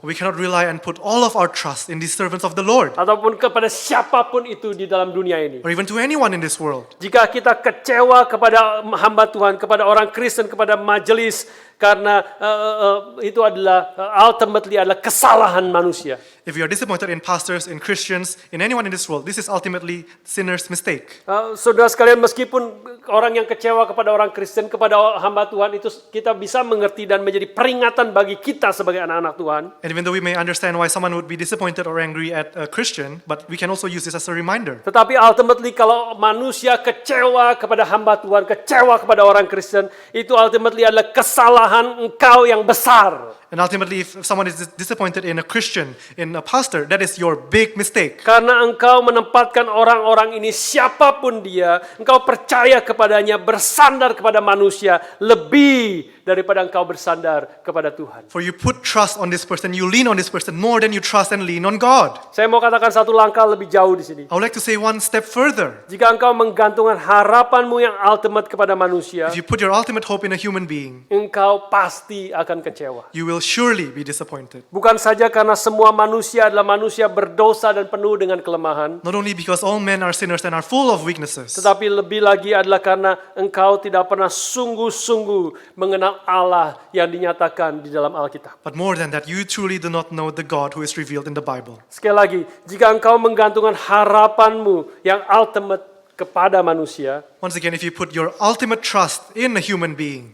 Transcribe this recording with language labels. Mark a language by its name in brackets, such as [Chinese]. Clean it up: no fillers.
[English] We cannot rely and put all of our trust in these servants of the Lord, [Indonesian] Ataupun kepada siapapun itu di dalam dunia ini. [English] or even to anyone in this world. [Indonesian] Jika kita kecewa kepada hamba Tuhan, kepada orang Kristen, kepada majelis, karena itu adalah ultimately adalah kesalahan manusia. [English] If we are disappointed in pastors, in Christians, in anyone in this world, this is ultimately sinner's mistake. [Indonesian] Saudara sekalian, meskipun orang yang kecewa kepada orang Kristen, kepada hamba Tuhan, itu kita bisa mengerti dan menjadi peringatan bagi kita sebagai anak-anak Tuhan. [English] And even though we may understand why someone would be disappointed or angry at a Christian, but we can also use this as a reminder. [Indonesian] Tetapi ultimately kalau manusia kecewa kepada hamba Tuhan, kecewa kepada orang Kristen, itu ultimately adalah kesalahan engkau yang besar. [English] And ultimately, if someone is disappointed in a Christian, in a pastor, that is your big mistake. [Indonesian] Karena engkau menempatkan orang-orang ini, siapapun dia, engkau percaya kepadanya, bersandar kepada manusia, lebih daripada engkau bersandar kepada Tuhan. [English] For you put trust on this person, you lean on this person more than you trust and lean on God. [Indonesian] Saya mau katakan satu langkah lebih jauh di sini. [English] I would like to say one step further. [Indonesian] Jika engkau menggantungkan harapanmu yang ultimate kepada manusia, [English] If you put your ultimate hope in a human being, [Indonesian] engkau pasti akan kecewa. [English] you will surely be disappointed. [Indonesian] Bukan saja karena semua manusia adalah manusia berdosa dan penuh dengan kelemahan, [English] Not only because all men are sinners and are full of weaknesses, [Indonesian] tetapi lebih lagi adalah karena engkau tidak pernah sungguh-sungguh mengenal Allah yang dinyatakan di dalam Alkitab. [English] but more than that, you truly do not know the God who is revealed in the Bible. [Indonesian] Sekali lagi, jika engkau menggantungkan harapanmu yang ultimate kepada manusia, [English] Once again, if you put your ultimate trust in a human being,